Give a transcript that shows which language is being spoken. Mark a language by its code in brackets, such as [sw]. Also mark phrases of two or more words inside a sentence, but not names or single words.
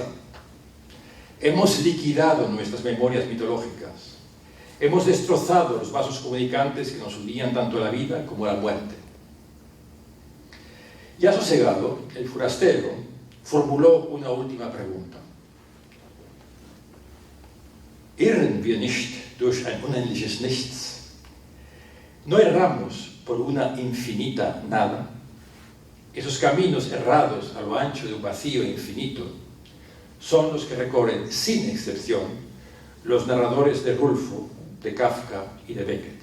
[es] Hemos liquidado nuestras memorias mitológicas. Hemos destrozado los vasos comunicantes que nos unían tanto a la vida como a la muerte. Ya sosegado, el forastero formuló una última pregunta. [de] ¿Irren wir nicht durch ein unendliches Nichts? [es] ¿No erramos por una infinita nada? Esos caminos errados a lo ancho de un vacío infinito son los que recorren sin excepción los narradores de Rulfo, de Kafka y de Beckett.